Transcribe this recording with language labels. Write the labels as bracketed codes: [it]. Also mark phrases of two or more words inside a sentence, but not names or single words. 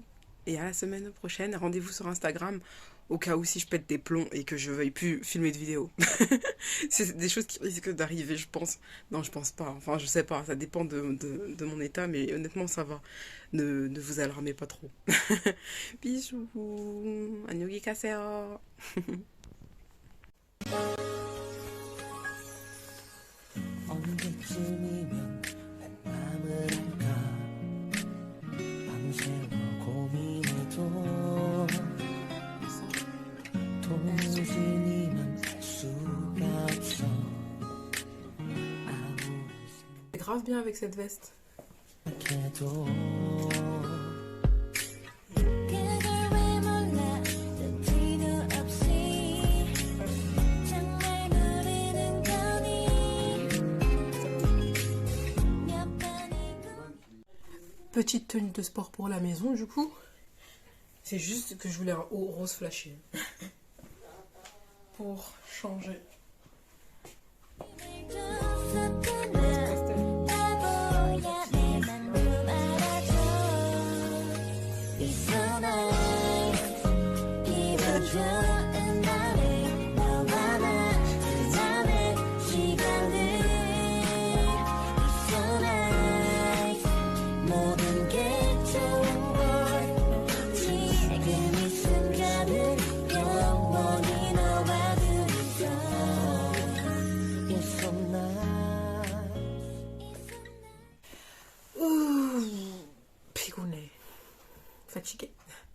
[fr] Et à la semaine prochaine. Rendez-vous sur Instagram au cas où si je pète des plombs et que je veuille plus filmer de vidéos. C'est des choses qui risquent d'arriver, je pense. Non, je pense pas. Enfin, je sais pas. Ça dépend de mon état, mais honnêtement, ça va. Ne vous alarmez pas trop. Bisous. [ko] 안녕히 가세요. 언제쯤이면 내 맘을 알까 밤새워 고민해도 도무지 넌 알 수가 없어 아무리 [fr] C'est grave bien avec cette veste. [ko] 생각해도 그걸 왜 몰라 뜻지도 없이 정말 모르는 거니 몇 번의 [fr] Petite tenue de sport pour la maison, du coup. C'est juste que je voulais un haut rose flashé. Pour changer. [ko] 꿈을 줬었던 나 바보야 내 맘도 알아줘 [en] It's so nice [ko] 기분 좋은 날에 너와 나 둘만의 시간들 [en] It's so nice [ko] 모든 게 좋은 걸 지금 이 순간은 영원히 너와 둘이서 [en] You're so nice [fr] Ouh, pigounais. Fatiguée.